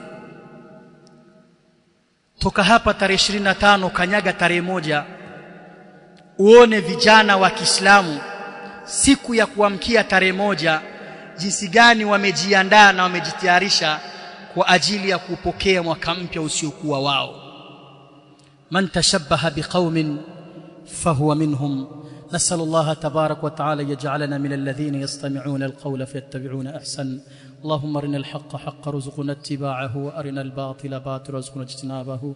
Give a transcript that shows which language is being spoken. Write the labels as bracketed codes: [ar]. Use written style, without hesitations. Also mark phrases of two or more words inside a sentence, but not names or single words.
[sw] Toka hapa tarehe 25 kanyaga tarehe 1, uone vijana wa Kiislamu siku ya kuamkia tarehe 1 jinsi gani wamejiandaa na wamejitayarisha kwa ajili ya kupokea mwaka mpya usiokuwa wao. [ar] من تشبه بقوم فهو منهم. نسأل الله تبارك وتعالى يجعلنا من الذين يستمعون القول فيتبعون أحسن. اللهم أرنا الحق حقا رزقنا اتباعه، وأرنا الباطل باطلا رزقنا اجتنابه.